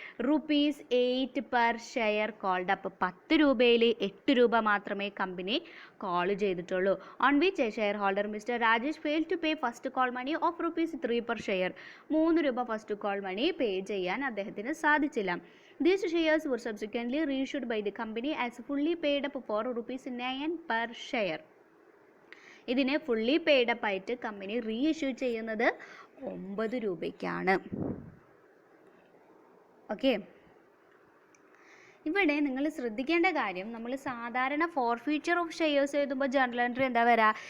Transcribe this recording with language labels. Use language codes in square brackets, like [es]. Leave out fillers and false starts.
[ml] ₹8 [en] Per share called up. [ml] 10 രൂപയിൽ 8 രൂപ മാത്രമേ കമ്പനി കോൾ ചെയ്തിട്ടുള്ളൂ. [en] On which share holder mister Rajesh fail to pay first call money of ₹3 per share. [ml] 3 രൂപ first call money പേ ചെയ്യാൻ അദ്ദേഹത്തിന് സാധിച്ചില്ല. [en] These shares were subsequently reissued by the company as fully paid up for ₹9 per share. [ml] ഇതിനെ fully paid up ആയിട്ട് company reissue ചെയ്യുന്നത് 9 രൂപയ്ക്കാണ്. Okay, ഇവിടെ നിങ്ങൾ ശ്രദ്ധിക്കേണ്ട കാര്യം, നമ്മൾ സാധാരണ ഫോർഫീച്ചർ ഓഫ് ഷെയർസ് എഴുതുമ്പോൾ ജേണൽ എൻട്രി എന്താ വരിക?